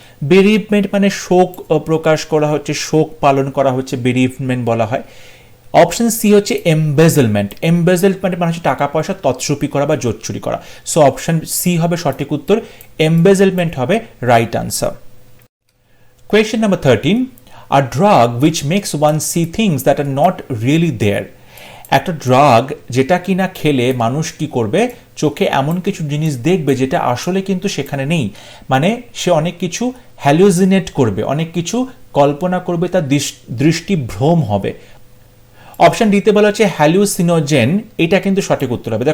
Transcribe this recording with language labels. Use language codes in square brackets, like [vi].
[bn] বেরিভমেন্ট মানে শোক প্রকাশ করা হচ্ছে, শোক পালন করা হচ্ছে, বেরিভমেন্ট বলা হয়। অপশন সি হচ্ছে এমবেজলমেন্ট। এমবেজলমেন্ট মানে হচ্ছে টাকা পয়সা তছরুপি করা বা জোচ্চুরি করা। সো অপশন সি হবে সঠিক উত্তর, এমবেজলমেন্ট হবে right answer. [en] Question number 13, a drug which makes one see things that are not really there. [bn] একটা ড্রাগ যেটা কিনা খেলে মানুষ কি করবে, চোখে এমন কিছু জিনিস দেখবে যেটা আসলে কিন্তু সেখানে নেই, মানে সে অনেক কিছু হ্যালুসিনেট করবে, অনেক কিছু কল্পনা করবে, তার দৃষ্টিভ্রম হবে। অপশন ডিতে বলা হচ্ছে হ্যালুসিনোজেন, এটা কিন্তু সঠিক উত্তর হবে।